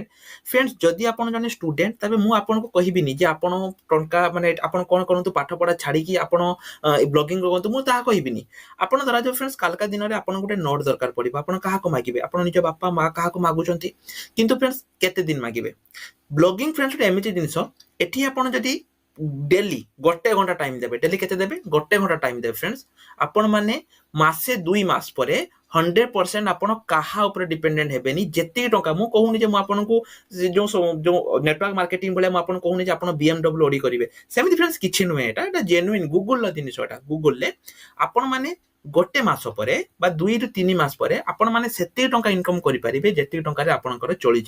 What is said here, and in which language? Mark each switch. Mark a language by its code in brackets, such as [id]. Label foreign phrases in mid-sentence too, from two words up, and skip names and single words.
[or] ଫ୍ରେଣ୍ଡସ୍ ଯଦି ଆପଣ ଜଣେ ଷ୍ଟୁଡେଣ୍ଟ ତେବେ ମୁଁ ଆପଣଙ୍କୁ କହିବିନି ଯେ ଆପଣ ଟଙ୍କା ମାନେ ଆପଣ କଣ କରନ୍ତୁ ପାଠ ପଢା ଛାଡିକି ଆପଣ ବ୍ଲଗିଂ କରନ୍ତୁ, ମୁଁ ତାହା କହିବିନି। ଆପଣ ଧରାଯାଉ ଫ୍ରେଣ୍ଡସ୍ କାଲକା ଦିନରେ ଆପଣ ଗୋଟେ ନୋଟ୍ ଦରକାର ପଡିବ, ଆପଣ କାହାକୁ ମାଗିବେ? ଆପଣ ନିଜ ବାପା ମା କାହାକୁ ମାଗୁଛନ୍ତି, କିନ୍ତୁ ଫ୍ରେଣ୍ଡସ୍ କେତେ ଦିନ ମାଗିବେ? ବ୍ଲଗିଂ ଫ୍ରେଣ୍ଡସ୍ ଗୋଟେ ଏମିତି ଜିନିଷ, ଏଠି ଆପଣ ଯଦି ଡେଲି ଗୋଟେ ଘଣ୍ଟା ଟାଇମ ଦେବେ, ଡେଲି କେତେ ଦେବେ? ଗୋଟେ ଘଣ୍ଟା ଟାଇମ ଦେବେ ଫ୍ରେଣ୍ଡସ୍। ଆପଣ ମାନେ ମାସେ 2 ମାସ ପରେ 100% ଆପଣ କାହା ଉପରେ ଡିପେଣ୍ଡେଣ୍ଟ ହେବେନି। ଯେତିକି ଟଙ୍କା ମୁଁ କହୁନି ଯେ ମୁଁ ଆପଣଙ୍କୁ ଯୋଉ [en] network marketing [or] ଭଳିଆ ମୁଁ ଆପଣଙ୍କୁ କହୁନି ଯେ ଆପଣ BMW ଅଡି କରିବେ, ସେମିତି ଫ୍ରେଣ୍ଡସ୍ କିଛି ନୁହେଁ। ଏଟା ଜେନୁଇନ୍ ଗୁଗଲର ଜିନିଷ। ଏଟା ଗୁଗଲରେ ଆପଣ ମାନେ ଗୋଟେ ମାସ ପରେ ବା 2 ରୁ 3 ମାସ ପରେ ଆପଣ ମାନେ ସେତିକି ଟଙ୍କା ଇନକମ୍ କରିପାରିବେ ଯେତିକି ଟଙ୍କାରେ ଆପଣଙ୍କର ଚଳିଯିବ।